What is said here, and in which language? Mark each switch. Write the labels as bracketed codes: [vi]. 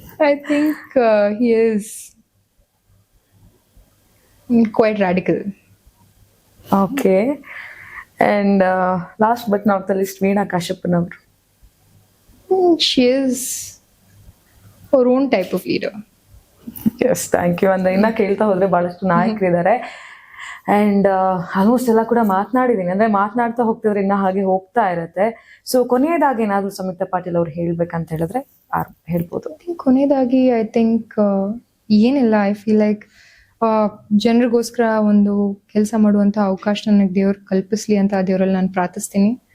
[en] I think he is quite radical. Okay. And last but not the least Veena ಕಾಶ್ಯಪ್ಪನವರು. She is her own type of leader. Yes, thank you. [kn] ಅಂದ್ರೆ ಇನ್ನ ಕೇಳ್ತಾ ಹೋದ್ರೆ ಬಹಳಷ್ಟು ನಾಯಕರಿದ್ದಾರೆ. And almost ಎಲ್ಲ ಕೂಡ ಮಾತನಾಡಿದೀನಿ. ಅಂದ್ರೆ ಮಾತನಾಡ್ತಾ ಹೋಗ್ತಿದ್ರೆ ಇನ್ನ ಹಾಗೆ ಹೋಗ್ತಾ ಇರತ್ತೆ. ಸೊ ಕೊನೆಯದಾಗಿ ಏನಾದ್ರು ಸಂಯುಕ್ತ ಪಾಟೀಲ್ ಅವ್ರು ಹೇಳ್ಬೇಕಂತ ಹೇಳಿದ್ರೆ ಹೇಳ್ಬೋದು. ಕೊನೆಯದಾಗಿ ಐ ಥಿಂಕ್ ಏನಿಲ್ಲ, ಐ ಫೀಲ್ ಲೈಕ್ ಜನರಿಗೋಸ್ಕರ ಒಂದು ಕೆಲಸ ಮಾಡುವಂತ ಅವಕಾಶ ನನಗೆ ದೇವ್ರು ಕಲ್ಪಿಸ್ಲಿ ಅಂತ ದೇವರಲ್ಲಿ ನಾನು ಪ್ರಾರ್ಥಿಸ್ತೀನಿ.